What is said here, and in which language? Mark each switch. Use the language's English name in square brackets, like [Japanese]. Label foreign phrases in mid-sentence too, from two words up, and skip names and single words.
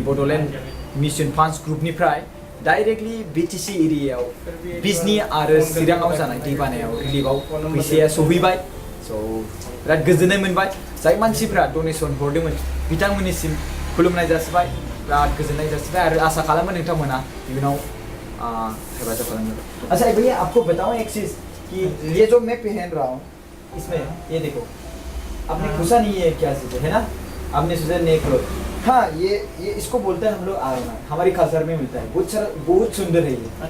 [Bodo] बड'लेण्ड मिशन फान्ड्स ग्रुपनिफ्राय डाइरेक्टलि बिटिसि एरियायाव बिजनि आरो चिराङाव जानाय दैबानायाव रिलिफआव फैसाया सहैबाय स' बिराद गोजोननाय मोनबाय जाय मानसिफ्रा डनेसन हरदोंमोन बिथांमोननिसिम खुलुमनाय जासिबाय बिराद गोजोननाय जासिबाय आरो आसा खालामो नोंथांमोना इयुनाव हेफाजाब खालामगोन [Hindi] अच्छा भैया आपको बताऊं एक चीज कि ये जो मैं पहन रहा हूँ इसमें ये देखो आपने पूछा नहीं है क्या चीज़ है ना आपने सोचा [English] neck cloth [Hindi] हाँ ये इसको बोलते हैं हम लोग आरना हमारी कल्चर में मिलता है बहुत सुंदर है ये